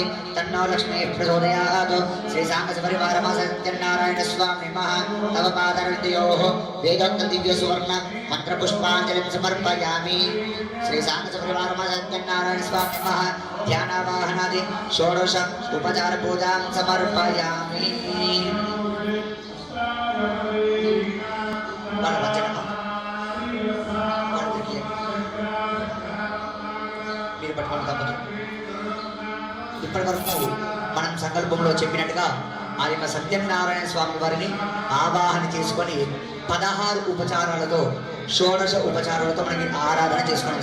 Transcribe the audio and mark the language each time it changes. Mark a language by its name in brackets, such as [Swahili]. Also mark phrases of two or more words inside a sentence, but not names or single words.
[Sanskrit] तन्नो लक्ष्मी प्रचोदयात् श्री सांगस परिवार सत्यनारायण स्वामी नमः तव पादरविद्योः वेदोक्त दिव्य सुवर्ण मंत्र पुष्पांजलि समर्पयामि श्री सांगस परिवार सत्यनारायण स्वामी नमः ध्यानावाहनादि षोडश उपचार पूजां समर्पयामि [Telugu] ఇప్పటి వరకు మనం సంకల్పంలో చెప్పినట్టుగా ఆ యొక్క సత్యనారాయణ స్వామి వారిని ఆవాహన చేసుకొని 16 ఉపచారాలతో షోడశ ఉపచారాలతో మనకి ఆరాధన చేసుకున్నాం.